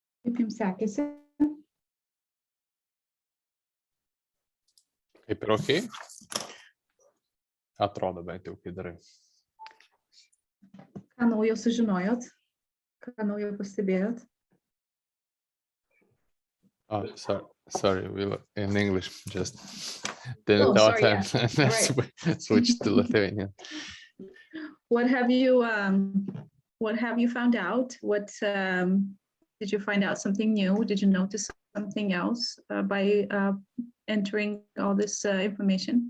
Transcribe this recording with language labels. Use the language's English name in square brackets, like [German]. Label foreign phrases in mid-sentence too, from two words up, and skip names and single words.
[Lithuanian] Kaip jums sekėsi? Kaip ir ok? Atrodo bent jau, kai darai. Ką naujo sužinojot? Ką naujo pastebėjot? [English] Oh, sorry, in English, just didn't Oh, thought sorry, and yeah. Right. switched to Lithuanian. What have you found out? What did you find out something new? Did you notice something else by entering all this information?